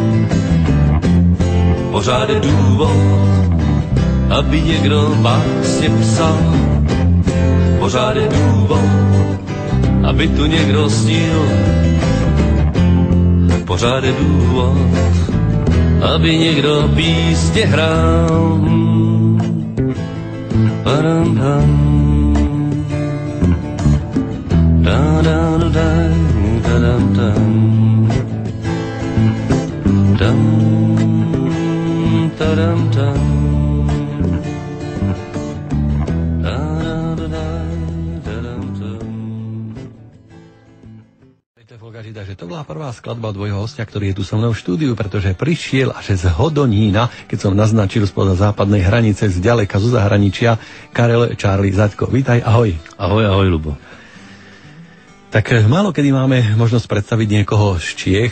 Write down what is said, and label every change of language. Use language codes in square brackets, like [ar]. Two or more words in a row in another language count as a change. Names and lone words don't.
[cs] Pořád je důvod, aby někdo básně psal. Pořád je důvod, aby tu někdo snil. Pořád je důvod, aby někdo písně hrál. Padam dam, da da da da, padam dam, dam, padam dam, da da da da, padam dam. [sk] Takže to bola prvá skladba od tvojho hostia, ktorý je tu so mnou v štúdiu, pretože prišiel až z Hodonína, keď som naznačil spoza západnej hranice, z ďaleka, zo zahraničia, Karel Charlie Zaďko. Vítaj, ahoj. Ahoj, ahoj, Ľubo. Tak málo kedy máme možnosť predstaviť niekoho z Čiech.